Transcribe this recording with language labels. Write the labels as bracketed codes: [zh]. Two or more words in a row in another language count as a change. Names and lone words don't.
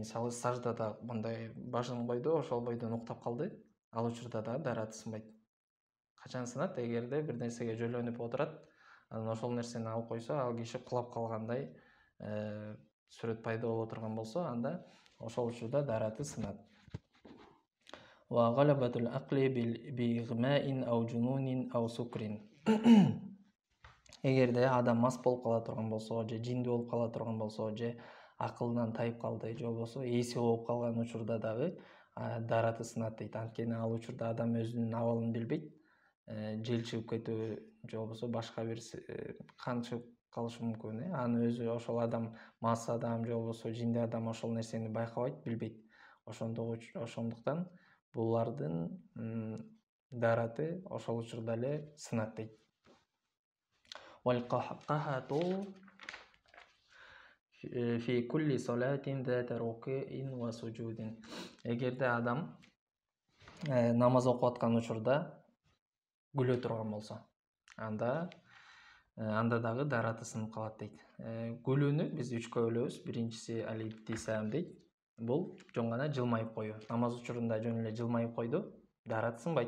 [ky] Мисалы, саждада мындай башын койду, ошол бойдон уктап калды. Ал учурда дагы дараты сынбайт. Качан сынат? Эгерде бир нерсеге жөлөнүп отурат, анан ошол нерсени алып койсо, ал киши кулап калгандай сүрөт пайда боло турган болсо, анда ошол учурда дараты сынат. [ar] وغلبة العقل بإغماء أو جنون أو سكر. [ky] Эгерде адам мас болуп кала турган болсо, же жиндүү болуп кала турган болсо, же акылынан тайып калды, же болбосо эси болуп калган учурда дагы дараты сынат дейт. Анткени ал учурда адам өзүнүн абалын билбейт. Жел чыгып кетүү же болбосо башка бир кан чыгып калышы мүмкүн. Аны өзү ошол адам, мас адам же болбосо жиндүү адам ошол нерсени байкабайт, билбейт. Ошондуктан булардын дараты ошол учурда эле сынат дейт. [ar] والقهقهة في كل صلاة ذات ركوع وسجود. [ky] Эгерде адам намаз окуп аткан учурда күлө турган болсо, анда дагы дараты сынып калат дейт. Күлүүнү биз үчкө бөлөбүз. Биринчиси алибтисам дейт. Бул жөн гана жылмайып коюу. Намаз учурунда жөн эле жылмайып койду, дараты сынбайт.